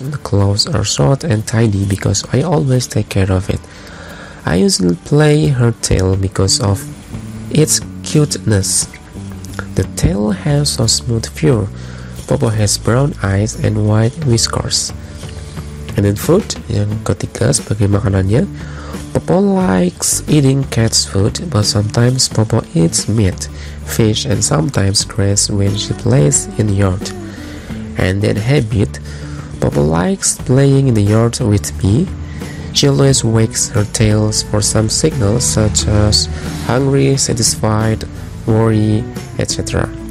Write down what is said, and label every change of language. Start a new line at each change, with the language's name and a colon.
English: The claws are short and tidy because I always take care of it. I usually play her tail because of its cuteness. The tail has so smooth fur. Popo has brown eyes and white whiskers. And then food,
Indonesian: yang ketiga sebagai makanannya.
English: Popo likes eating cat's food, but sometimes Popo eats meat, fish, and sometimes grass when she plays in the yard. And then habit, Popo likes playing in the yard with me. She always wags her tails for some signals such as hungry, satisfied, worry, etc.